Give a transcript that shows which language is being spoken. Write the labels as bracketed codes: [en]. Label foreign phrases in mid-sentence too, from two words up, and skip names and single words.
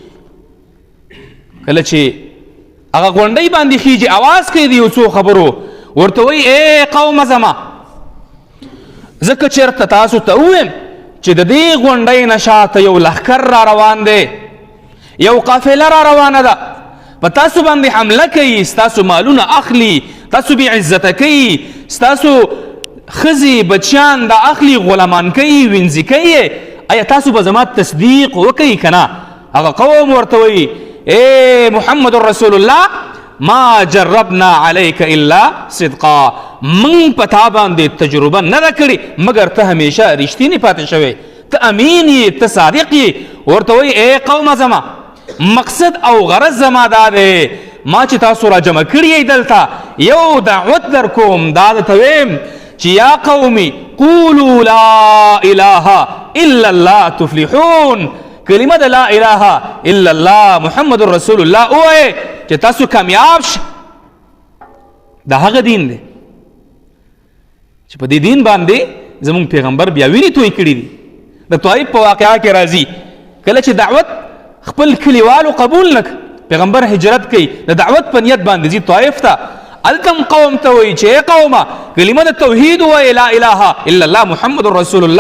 [ps] کله چې هغه غونډۍ باندې خیږي، اواز کوي د یو څو خبرو، ورته وایي ای قومه زما، ځکه چېرته تاسو ته ووایم چې د دې غونډۍ نه شاته یو لښکر را روان دی، یو قافله را روانه ده، په تاسو باندې حمله کوي، ستاسو مالونه اخلي، تاسو بې عزته کوي، ستاسو ښځې بچیان دا اخلي، غلامان کوي، وینځي کوي. آیا تاسو به زما تصدیق وکوئ که نه؟ هغه قوم ورته وایي اے محمد رسول الله [ar] ما جربنا علیک الا صدقا، [ps] من په تا باندې تجربه نه ده کړې مګر ته همیشه رښتینی پاتې شوی، ته امین یې، ته صادق یې. ورته وایي ای قومه زما، مقصد او غرض زما دا دی ما چې تاسو را جمع کړي یې دلته یو دعوت در کوم، دا درته ویم چې [ar] یا قومي قولوا لا اله الا الله تفلحون، [ps] کلمه د [ar] لا اله الا الله محمد رسول الله [ps] ووایئ چې تاسو کامیاب شئ. دا هغه دین دی چې په دې دین باندې زمونږ پیغمبر بیا وینې توی کړي دي. د طایف په واقعه کې راځي کله چې دعوت خپل کلیوالو قبول نه پیغمبر هجرت کوي، د دعوت په نیت باندې ځي طایف ته، هلته قوم ته وایي چې ای قومه کلمه د توحید ووایئ [ar] لا اله الا الله محمد رسول الله.